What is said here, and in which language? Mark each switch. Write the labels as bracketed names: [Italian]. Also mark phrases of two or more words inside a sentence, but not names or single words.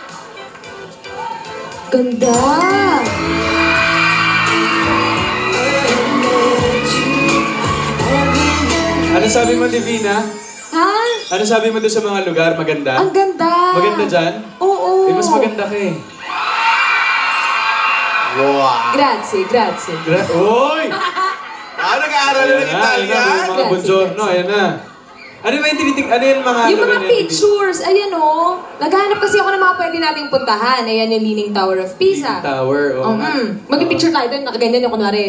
[Filipino] Ganda! Ano sabi mo, Divina? Ha? Ano sabi mo doon sa mga lugar? Maganda? Ang ganda! Maganda dyan? Oo! Eh, mas maganda ka eh. Wow! [Italian] Grazie, grazie. [Filipino] Uy! Nag-aaral na ng Italian? Ayan na, mga buongiorno, ayan na. Ano ba yung tinitig? Ano yung mga... Yung mga pictures, ayan oh. Naghahanap kasi ako ng mga pwede nating puntahan. Ayan yung Leaning Tower of Pisa. Leaning Tower, oo. Mag-picture tayo doon, nakaganyan yung kunwari.